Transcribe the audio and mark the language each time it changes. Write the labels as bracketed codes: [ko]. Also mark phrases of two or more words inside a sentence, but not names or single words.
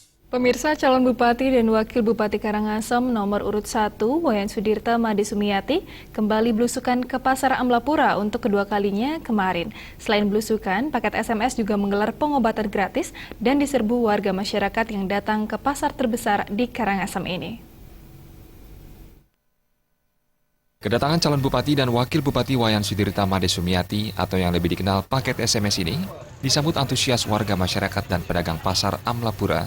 [id] Pemirsa, calon Bupati dan Wakil Bupati Karangasem nomor urut 1, Wayan Sudirta Made Sumiati, kembali belusukan ke Pasar Amlapura untuk kedua kalinya kemarin. Selain belusukan, paket SMS juga menggelar pengobatan gratis dan diserbu warga masyarakat yang datang ke pasar terbesar di Karangasem ini. Kedatangan calon Bupati dan Wakil Bupati Wayan Sudirta Made Sumiati atau yang lebih dikenal paket SMS ini disambut antusias warga masyarakat dan pedagang pasar Amlapura.